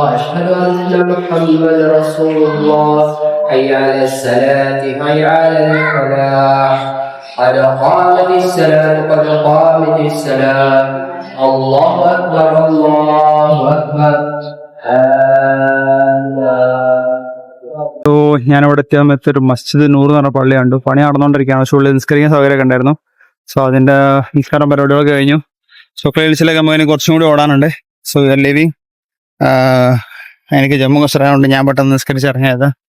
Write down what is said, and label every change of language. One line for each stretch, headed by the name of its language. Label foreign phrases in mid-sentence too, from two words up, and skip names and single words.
Arabic: أشهد أن محمد رسول الله حي على الصلاة حي على الفلاح قد قامت الصلاة قد قامت الصلاة الله أكبر الله أكبر
Malayalam: ഞാനിവിടെ എത്തിയ സമയത്ത് ഒരു മസ്ജിദ് നൂർ എന്ന് പറഞ്ഞ പള്ളി കണ്ടു. പണി നടന്നുകൊണ്ടിരിക്കുകയാണ്. പക്ഷേ ഉള്ളിൽ നിസ്കരിക്കാൻ സൗകര്യമൊക്കെ ഉണ്ടായിരുന്നു. സോ അതിന്റെ നിസ്കാരം പരിപാടികളൊക്കെ കഴിഞ്ഞു. ചോക്ലേറ്റ് ഹിൽസിലേക്ക് നമുക്ക് കുറച്ചും കൂടി ഓടാനുണ്ട്.
English: so you are living.
Malayalam: എനിക്ക് ജമ്മു കശ്മീരായതുകൊണ്ട് ഞാൻ പെട്ടെന്ന് നിസ്കരിച്ചിറങ്ങിയത്.